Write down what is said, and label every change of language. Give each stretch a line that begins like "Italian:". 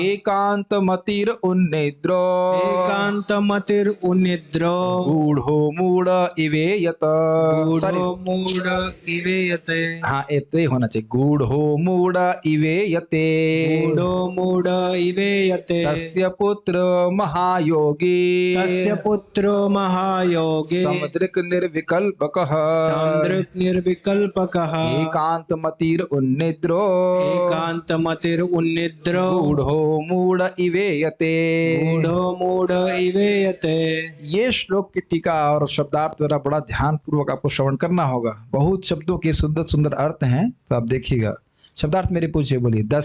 Sanskrit: एकान्तमतिर् उन्निद्रो, एकान्तमतिर् उन्निद्रो, गूढ़ो मूढ़ इवेयत। गूढ़ो मूढ़ इवेयते।
Hindi: हाँ, एते होना चाहिए,
Sanskrit: गूढ़ो मूढ़ इवेयते, गूढ़ो मूढ़ इवेयते। तस्य पुत्र महायोगी, तस्य पुत्रो महायोगी, समदृक् निर्विकल्पकः, समदृक् निर्विकल्पकः, एकान्तमतिर् उन्निद्रो, एकान्तमतिर् उन्निद्रो, गूढ़ो मूढ़ इवेयते। गूढ़ो मूढ़ इवेयते।
Hindi: ये श्लोक की टीका और शब्दार्थ द्वारा बड़ा ध्यान पूर्वक आपको श्रवण करना होगा। बहुत शब्दों के सुंदर सुंदर अर्थ हैं, तो आप देखिएगा। शब्दार्थ मेरे पूछिए, बोलिए।